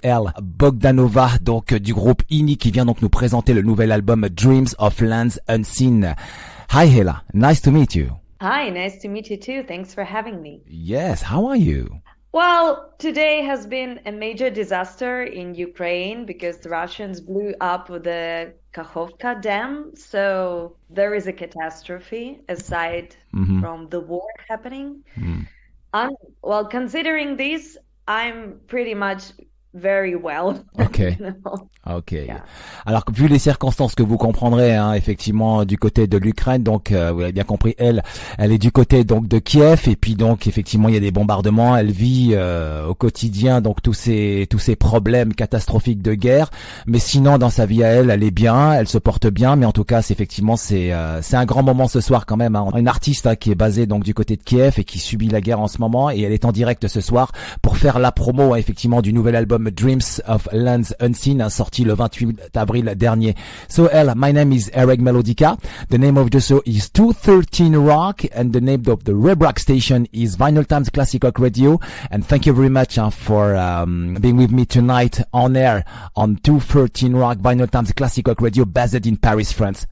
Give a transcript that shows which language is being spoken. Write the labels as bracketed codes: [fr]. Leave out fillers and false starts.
[fr] Helle Bohdanova, donc du groupe Ignea, qui vient donc nous présenter le nouvel album Dreams of Lands Unseen. [en] Hi Helle, nice to meet you. Hi, nice to meet you too. Thanks for having me. Yes, how are you? Well, today has been a major disaster in Ukraine because the Russians blew up the Kakhovka Dam. So there is a catastrophe aside from the war happening. Well, considering this, I'm pretty much very well. Okay. You know? Okay. Yeah. [fr] Alors, vu les circonstances que vous comprendrez, hein, effectivement, du côté de l'Ukraine, donc vous l'avez bien compris, elle est du côté donc de Kiev, et puis donc effectivement il y a des bombardements. Elle vit au quotidien donc tous ces problèmes catastrophiques de guerre. Mais sinon, dans sa vie à elle est bien, elle se porte bien. Mais en tout cas, c'est un grand moment ce soir quand même. Hein. Une artiste hein, qui est basée donc du côté de Kiev et qui subit la guerre en ce moment, et elle est en direct ce soir pour faire la promo hein, effectivement du nouvel album Dreams of Lands Unseen, sorti le 28 avril dernier. [en] So Helle, my name is Harrag Melodica. The name of the show is 213Rock, and the name of the web rock station is Vinylestimes Classic Rock Radio. And thank you very much for being with me tonight on air on 213Rock Vinylestimes Classic Rock Radio, based in Paris, France.